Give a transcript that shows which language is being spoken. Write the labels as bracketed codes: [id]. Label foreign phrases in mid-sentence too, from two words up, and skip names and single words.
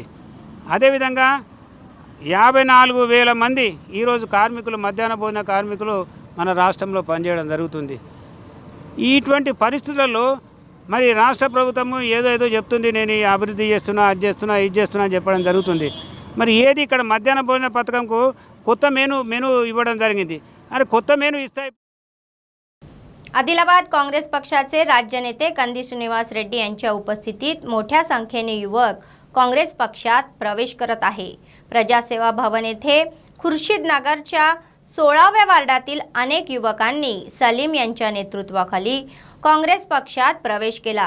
[te] అదేవిధంగా 54,000 మంది ఈరోజు కార్మికులు మధ్యాహ్న భోజన కార్మికులు మన రాష్ట్రంలో పనిచేయడం జరుగుతుంది। ఇటువంటి పరిస్థితులలో మరి రాష్ట్ర ప్రభుత్వము ఏదో చెప్తుంది, నేను ఈ అభివృద్ధి చేస్తున్నా, అది చేస్తున్నా, ఇది చేస్తున్నా అని చెప్పడం జరుగుతుంది। మరి ఏది ఇక్కడ మధ్యాహ్న భోజన పథకంకు కొత్త మెనూ इव्वడం జరిగింది। अरे కొత్త మెనూ ఇస్తాయి। [mr] आदिलाबाद काँग्रेस पक्षाचे राज्य नेते कंदी श्रीनिवास रेड्डी यांच्या उपस्थितीत मोठ्या संख्येने युवक काँग्रेस पक्षात प्रवेश करत आहे। प्रजासेवा भवन येथे खुर्शीदनगरच्या 16व्या वार्डातील अनेक युवकांनी सलीम यांच्या नेतृत्वाखाली काँग्रेस पक्षात प्रवेश केला।